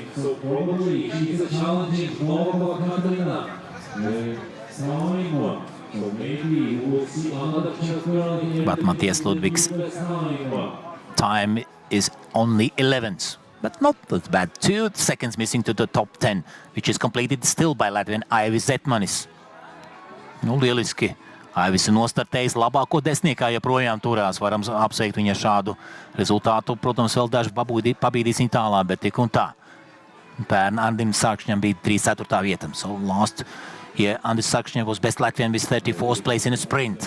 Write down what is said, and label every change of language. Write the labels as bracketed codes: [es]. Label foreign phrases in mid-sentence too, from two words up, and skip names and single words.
[en] So probably she's a challenging Katarina. So maybe we'll see another Czech girl here. But Matthias Ludwig's time is only 11th, but not that bad. 2 seconds missing to the top 10, which is completed still by Latvian Aivis Zetmanis. [lv] Nu, lieliski. Aivis nostartējis labāko desmitniekā, joprojām turās. Varam apsveikt viņa šādu rezultātu. Protams, vēl daži pabīdīs viņa tālāk, bet tik un tā. Pērn Andim Sarkšņam bija 3/4 vieta. [en] So last year, Andis Sarkšņam was best Latvian with 34th place in a sprint.